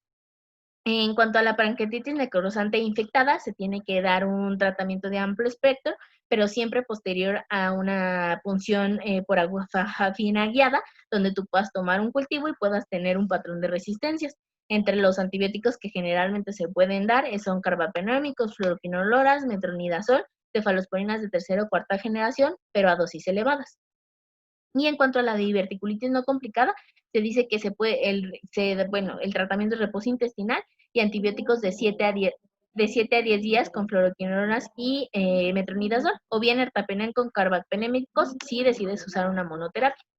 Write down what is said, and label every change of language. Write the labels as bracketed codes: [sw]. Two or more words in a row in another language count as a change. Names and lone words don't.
[es] En cuanto a la pancreatitis necrosante infectada, se tiene que dar un tratamiento de amplio espectro, pero siempre posterior a una punción por agufafina guiada, donde tú puedas tomar un cultivo y puedas tener un patrón de resistencias. Entre los antibióticos que generalmente se pueden dar son carbapenémicos, fluoroquinolonas, metronidazol, cefalosporinas de tercera o cuarta generación, pero a dosis elevadas. Y en cuanto a la diverticulitis no complicada, se dice que el tratamiento de reposo intestinal y antibióticos de 7 a 10 días con fluoroquinolonas y metronidazol, o bien ertapenem con carbapenémicos si decides usar una monoterapia.